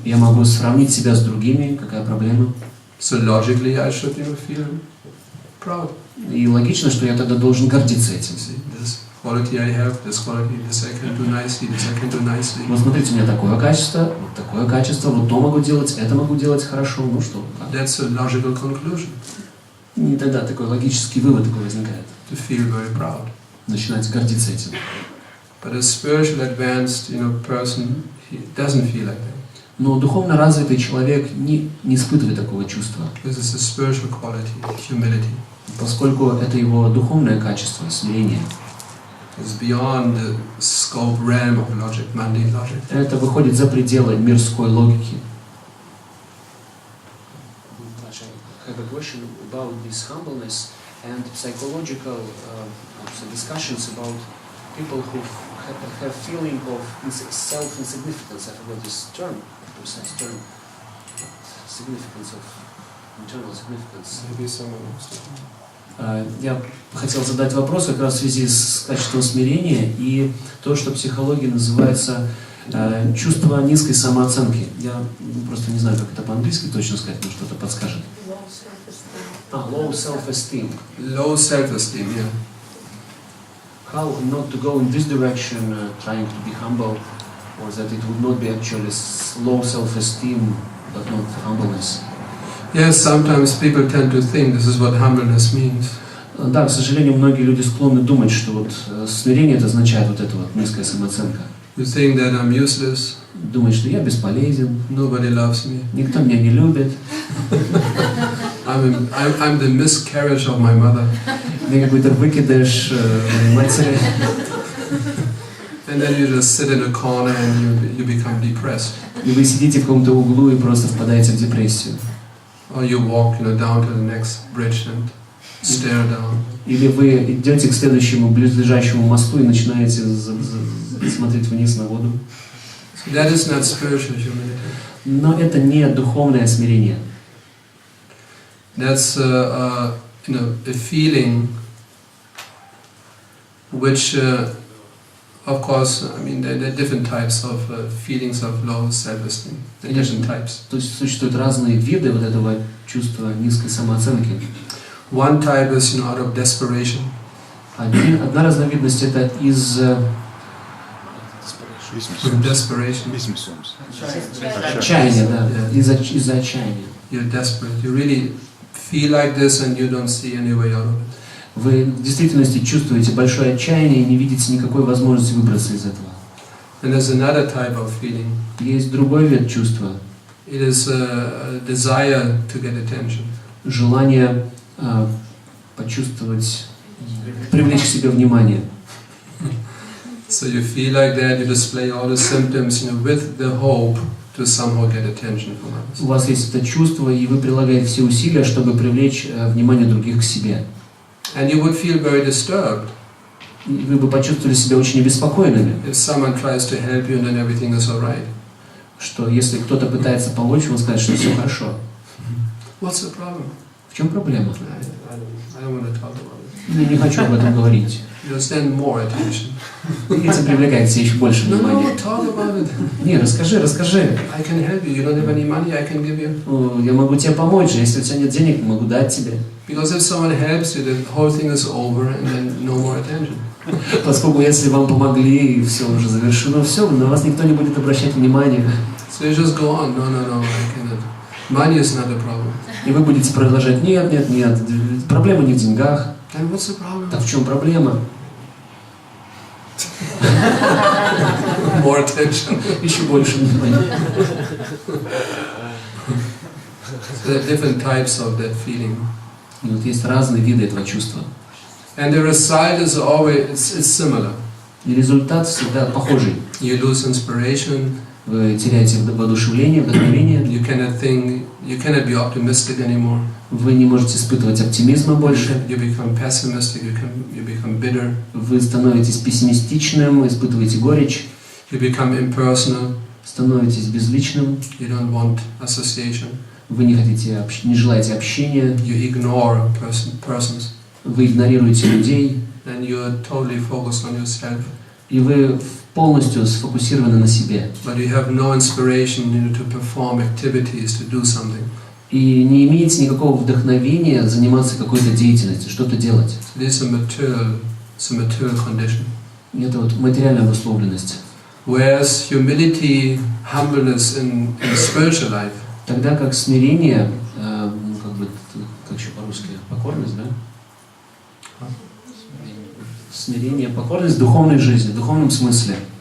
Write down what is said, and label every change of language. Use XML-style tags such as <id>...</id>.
<ru>Я могу сравнить себя с другими, какая проблема.</ru> <en>So logically, I should feel proud.</en> <ru>И логично, что я тогда должен гордиться этим.</ru> <en>See, this quality I have, this quality, this I can do nicely, this I can do nicely.</en> <ru>Вот смотрите, у меня такое качество, вот то могу делать, это могу делать хорошо, ну что, как?</ru> <en>That's a logical conclusion.</en> <ru>И тогда такой логический вывод такой возникает.</ru> <en>To feel very proud.</en> <ru>Начинать гордиться этим.</ru> <en>But a spiritual advanced, person, he doesn't feel like that.</en> <ru>Но духовно развитый человек не испытывает такого чувства.</ru> <en>This is a spiritual quality, humility.</en> <ru>Поскольку это его духовное качество, смирение.</ru> <en>It's beyond the scope, realm of logic, mundane logic.</en> <ru>Это выходит за пределы мирской логики.</ru> <en>I have a question about this humbleness and psychological discussions about people who have feeling of self-insignificance. I forgot this term, precise term. Significance of internal significance. Maybe someone else.</en> <ru>Я хотел задать вопрос как раз в связи с качеством смирения и то, что в психологии называется чувство низкой самооценки. Я просто не знаю, как это по-английски точно сказать, но что-то подскажет.</ru> <en>Low self-esteem. Low self-esteem, yeah. How not to go in this direction, trying to be humble, or that it would not be actually low self-esteem, but not humbleness. Yes, sometimes people tend to think this is what humbleness means.</en> <ru>Да, к сожалению, многие люди склонны думать, что вот смирение это означает вот эта вот низкая самооценка.</ru> <en>You think that I'm useless.</en> <ru>Думать, что я бесполезен.</ru> <en>Nobody loves me.</en> <ru>Никто меня не любит.</ru> <en>I'm the miscarriage of my mother.</en> <ru>Я какой-то выкидыш моей матери.</ru> <en>And then you just sit in a corner and you become depressed.</en> <ru>И вы сидите в каком-то углу и просто впадаете в депрессию.</ru> <en>Or you walk, down to the next bridge and stare down.</en> <ru>Или вы идете к следующему близлежащему мосту и начинаете смотреть вниз на воду.</ru> <en>That is not spiritual humility.</en> <ru>Но это не духовное смирение.</ru> <en>That's a feeling which, of course, there are different types of feelings of low self-esteem. There are different types.</en> <ru>То есть существуют разные виды вот этого чувства низкой самооценки.</ru> <en>One type is, out of desperation.</en> <ru>Одна разновидность это из отчаяния, да, из-за отчаяния.</ru> <en>You're desperate. You really feel like this and you don't see any way out of it.</en> <ru>Вы в действительности чувствуете большое отчаяние и не видите никакой возможности выбраться из этого.</ru> <en>And there's another type of feeling.</en> <ru>Есть другой вид чувства.</ru> <en>It is a desire to get attention.</en> <ru>Желание почувствовать, привлечь к себе внимание.</ru> <en>So you feel like that, you display all the symptoms, with the hope to somehow get attention from others.</en> <ru>У вас есть это чувство, и вы прилагаете все усилия, чтобы привлечь внимание других к себе.</ru> <en>And you would feel very disturbed.</en> <ru>И вы бы почувствовали себя очень обеспокоенными.</ru> <en>If someone tries to help you, then everything is all right.</en> <ru>Что если кто-то пытается помочь, он скажет, что все хорошо.</ru> <en>What's the problem?</en> <ru>В чем проблема?</ru> <en>I don't want to talk about it.</en> <ru>Я не хочу об этом говорить.</ru> <en>You stand more attention.</en> <ru>И этим привлекаете еще больше внимания.</ru> <en>No, talk about it.</en> <ru>Не, расскажи.</ru> <en>I can help you. You don't have any money, I can give you.</en> <ru>Я могу тебе помочь, если у тебя нет денег, могу дать тебе.</ru> <en>Because if someone helps you, the whole thing is over and then no more attention.</en> <ru>Поскольку если вам помогли, и все уже завершено, все, на вас никто не будет обращать внимания.</ru> <en>So you just go on. No, I cannot. Money is not a problem.</en> <ru>И вы будете продолжать, нет, проблема не в деньгах.</ru> <en>And what's the problem?</en> <ru>Так в чем проблема?</ru> <en>More attention.</en> <ru>Еще больше внимания.</ru> <en>There are different types of that feeling.</en> <ru>И вот есть разные виды этого чувства.</ru> <en>And the result is always it's similar.</en> <ru>И результат всегда похожий.</ru> <en>You lose inspiration.</en> <ru>Вы теряете воодушевление, вдохновение.</ru> <en>You cannot be optimistic anymore.</en> <ru>Вы не можете испытывать оптимизма больше.</ru> <en>You become pessimistic, you become bitter.</en> <ru>Вы становитесь пессимистичным, испытываете горечь.</ru> <en>You become impersonal.</en> <ru>Становитесь безличным.</ru> <en>You don't want association.</en> <ru>Вы не желаете общения.</ru> <en>You ignore persons.</en> <ru>Вы игнорируете людей.</ru> <en>And you're totally focused on yourself.</en> <ru>И вы полностью сфокусированы на себе.</ru> <en>But you have no inspiration to perform activities, to do something.</en> <ru>И не имеете никакого вдохновения заниматься какой-то деятельностью, что-то делать.</ru> <en>It is a material condition.</en> <ru>Это вот материальная обусловленность.</ru> <en>Whereas humility, humbleness in spiritual life,</en> <ru>Тогда как смирение, как еще по-русски, покорность, да? Смирение, покорность в духовной жизни, в духовном смысле.</ru>